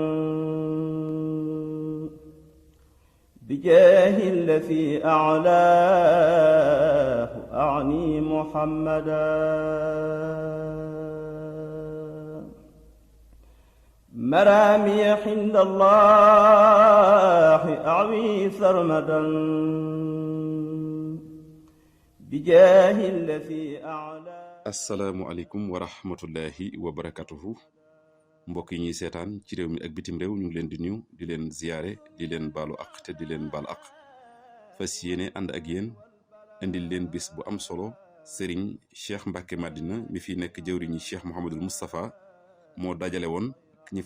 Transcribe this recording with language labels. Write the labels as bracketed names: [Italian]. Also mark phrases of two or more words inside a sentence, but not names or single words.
[Arabic] بجاه الذي أعلاه أعني محمدا مرامي عند الله أعوي سرمدا بجاه الذي أعلاه. السلام عليكم ورحمة الله وبركاته [Wolof] mbokk yi ñuy seetaan ci réew mi ak bitim réew ñu ngi leen di nuyu di leen ziyaare di leen baalu ak te di leen baal ak fas yéene ànd ak yéen indil leen bis bu am solo Serigne Cheikh Mbacke Madina mi fi nekk jëwriñi Cheikh Mouhamadul Moustapha moo dajale woon ñi